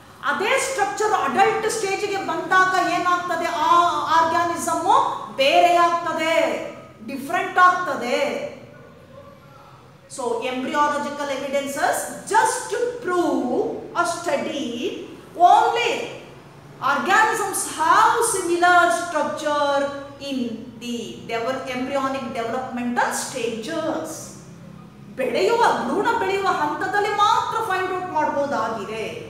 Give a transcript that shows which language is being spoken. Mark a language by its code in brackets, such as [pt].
[kn] ಅದೇ structure adult ಸ್ಟೇಜ್ಗೆ ಬಂದಾಗ ಏನಾಗ್ತದೆ, ಆ ಆರ್ಗಾನಿಸಮ್ ಬೇರೆ ಆಗ್ತದೆ, ಡಿಫರೆಂಟ್ ಆಗ್ತದೆ. [en] So embryological evidences just prove or study only organisms have similar structure in the embryonic developmental stages. [kn] ಬೆಳೆಯುವ ಭ್ರೂಣ ಬೆಳೆಯುವ ಹಂತದಲ್ಲಿ ಮಾತ್ರ ಫೈಂಡ್ ಔಟ್ ಮಾಡಬಹುದಾಗಿದೆ.